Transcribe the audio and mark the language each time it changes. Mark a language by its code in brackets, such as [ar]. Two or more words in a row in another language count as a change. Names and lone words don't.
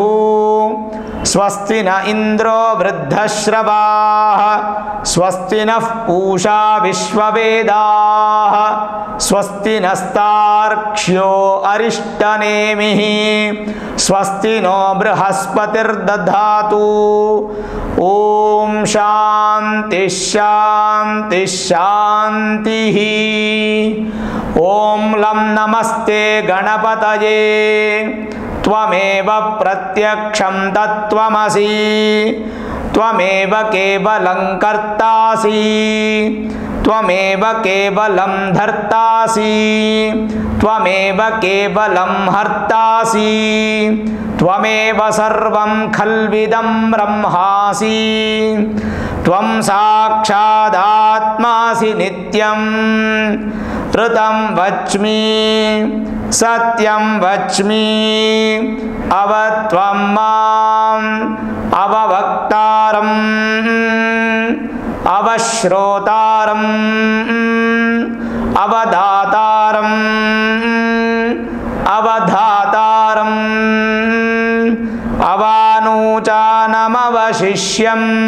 [sa] ಸ್ವಸ್ತಿ ನ ಇಂದ್ರೋ ವೃದ್ಧಶ್ರವಾಃ, ಸ್ವಸ್ತಿ ನಃ ಪೂಷಾ ವಿಶ್ವವೇದಾಃ, ಸ್ವಸ್ತಿ ನಸ್ತಾರ್ಕ್ಷ್ಯೋ ಅರಿಷ್ಟನೇಮಿಃ, ಸ್ವಸ್ತಿ ನೋ ಬೃಹಸ್ಪತಿರ್ದಧಾತು. ಓಂ ಶಾಂತಿ ಶಾಂತಿ ಶಾಂತಿ. ಓಂ ಲಂ ನಮಸ್ತೆ ಗಣಪತಯೇ. ತ್ವಮೇವ ಪ್ರತ್ಯಕ್ಷಂ ತತ್ವಮಸಿ, ತ್ವಮೇವ ಕೇವಲಂ ಕರ್ತಾಸಿ, ತ್ವಮೇವ ಕೇವಲಂ ಧರ್ತಾಸಿ, ತ್ವಮೇವ ಕೇವಲಂ ಹರ್ತಾಸಿ, ತ್ವಮೇವ ಸರ್ವಂ ಖಲ್ವಿದಂ ಬ್ರಹ್ಮಾಸಿ, ತ್ವಂ ಸಾಕ್ಷಾದಾತ್ಮಾಸಿ ನಿತ್ಯಂ. ಋತಂ ವಚ್ಮಿ ಸತ್ಯಂ ವಚ್ಮಿ, ಅವತ್ವಂ ಮಾಂ ಅವವಕ್ತಾರಂ ಅವಶ್ರೋತಾರಂ ಅವಧಾತಾರಂ ಅವಧಾತಾರಂ ಅವಾನೂಚಾನಮವಶಿಷ್ಯಂ